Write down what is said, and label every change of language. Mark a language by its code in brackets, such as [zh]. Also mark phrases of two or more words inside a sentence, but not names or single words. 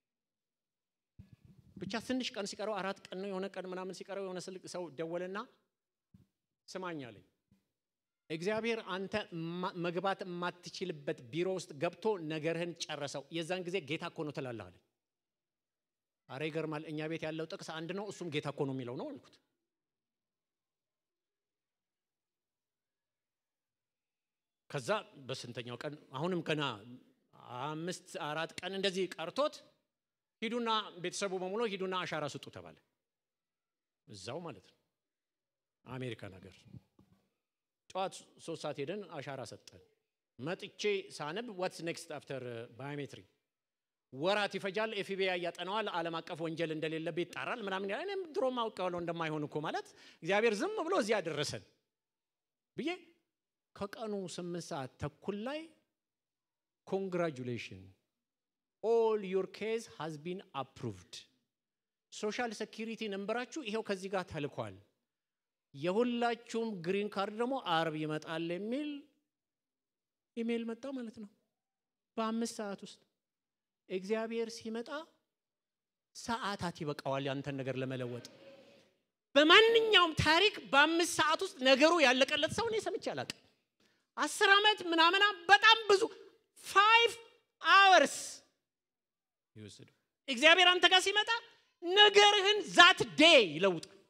[am] ብቻ ትንሽ ቀን ሲቀረው 4 ቀን ነው የሆነ ቀን ምናምን ሲቀረው የሆነ ሰው ደወለና ስማኛለኝ እግዚአብሔር አንተ መግባት ማትችልበት ቢሮ ውስጥ ገብቶ ነገርህን ጨረሰው የዛን ጊዜ ጌታ እኮ ነው ተላላህ አለ አሬ ገርማል እኛ ቤት ያለው ጥቅስ አንድ ነው እሱም ጌታ እኮ ነው የሚለው ነው አልኩት ከዛ በስንተኛው ቀን አሁንም ገና 4 ቀን እንደዚህ ቀርቶት ሂዱና ቤተሰቡ በሙሉ ሂዱና አሻራ ስጡ ተባለ እዛው ማለት ነው አሜሪካ ነገር ጧት 3 ሰዓት ሄደን አሻራ ሰጠን መጥቼ ሳነብ [en] what's next after biometry [am] ወራት ይፈጃል ኤፍቢአይ ያጠናዋል ዓለም አቀፍ ወንጀል እንደሌለበት ይጣራል ምናምን እኔም ድሮም አውቀዋለሁ እንደማይሆን እኮ ማለት እግዚአብሔር ዝም ብሎ እዚህ ያደረሰን ብዬ ከቀኑ 8 ሰዓት ተኩል ላይ [en] congratulations all your case has been approved social security [am] ነምበራችሁ ይሄው ከዚህ ጋር ተልኳል የሁላችሁም [en] green card [am] ደግሞ አርብ ይመጣል የሚል ኢሜል መጣ ማለት ነው በ5 ሰዓት ውስጥ እግዚአብሔር ሲመጣ ሰዓታት ይበቃዋል ያንተን ነገር ለመለወጥ በማንኛውም ታሪክ በ5 ሰዓት ውስጥ ነገሩ ያለቀለት ሰው ነው ሰምቼ አላውቅም 10 አመት ምናምና በጣም ብዙ 5 hours ይወስዱ እግዚአብሔር አንተ ጋር ሲመጣ ነገርህን [en] that day [am] ይለውጣል